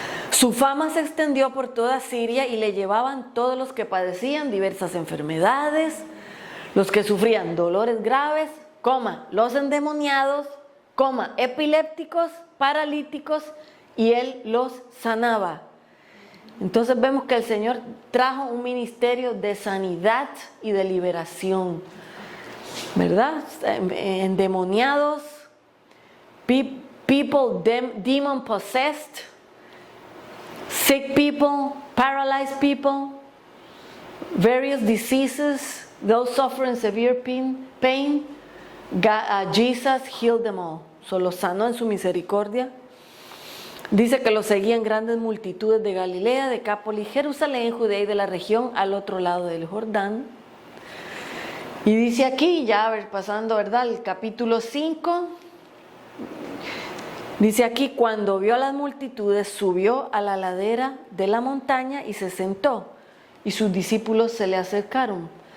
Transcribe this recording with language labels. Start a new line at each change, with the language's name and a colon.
Spanish: Su fama se extendió por toda Siria y le llevaban todos los que padecían diversas enfermedades, los que sufrían dolores graves, los endemoniados, epilépticos, paralíticos, y Él los sanaba. Entonces vemos que el Señor trajo un ministerio de sanidad y de liberación, ¿verdad? Endemoniados,
English: people demon possessed, sick people, paralyzed people, various diseases, those suffering severe pain, Jesus healed them all.
Spanish: Solo sanó en su misericordia. Dice que lo seguían grandes multitudes de Galilea, Decápolis, Jerusalén, Judea y de la región al otro lado del Jordán. Y dice aquí, ya pasando, ¿verdad?, el capítulo 5, dice aquí, cuando vio a las multitudes, subió a la ladera de la montaña y se sentó, y sus discípulos se le acercaron.